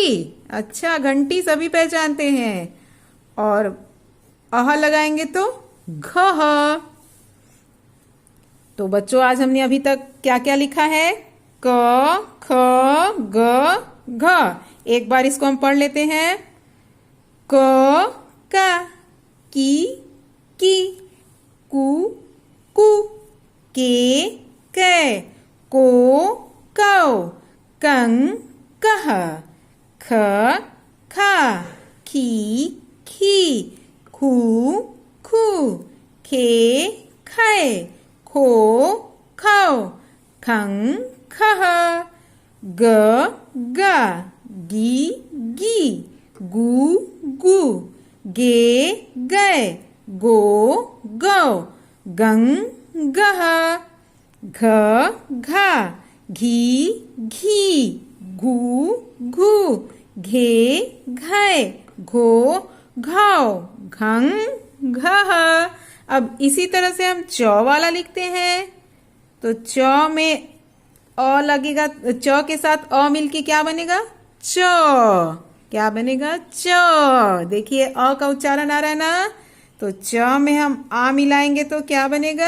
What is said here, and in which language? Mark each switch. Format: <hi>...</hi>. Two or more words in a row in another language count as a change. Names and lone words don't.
<hi>अच्छा, घंटी सभी पहचानते हैं। और अह लगाएंगे तो घ। तो बच्चों आज हमने अभी तक क्या क्या लिखा है? क ख ग घ। एक बार इसको हम पढ़ लेते हैं। क का, की कु कु, के कै, को कौ, कं कह, ख खा, खी खी, खू खू, खे खे, खो खौ, खं खह, ग गा, गी गी, गु गु, गे गै, गो गौ, गं गह, घ घा, घी घी, घू घू, घे घै, घो घौ, घं घह। अब इसी तरह से हम च वाला लिखते हैं। तो च में अ लगेगा, च के साथ अ मिलके क्या बनेगा? च। क्या बनेगा? च। देखिए अ का उच्चारण आ रहा है ना। तो च में हम आ मिलाएंगे तो क्या बनेगा?</hi>